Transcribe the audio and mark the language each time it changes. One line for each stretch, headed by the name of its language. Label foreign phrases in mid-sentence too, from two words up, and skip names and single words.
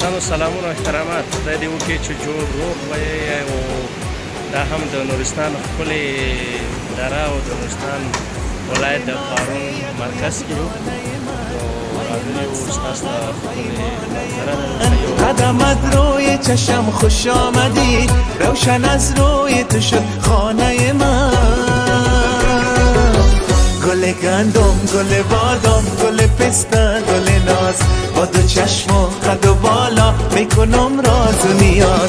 Pashto: سلامونه او احترامات خدای دې وکړي چې جوړ روغ وي او دا هم د نورستان ښکلې دره او د نورستان ولایت د پارون مرکز کې یو راغلي یو ستاسو ته ښکلې منظره ده.
Persian: قدمت روی چشم خوش آمدی، روشن از روی تو شد خانه من. گل گندم، گل بادام، گل پسته، گل ناز، با دو چشم و قد و بالا میکنم راز و نیاز.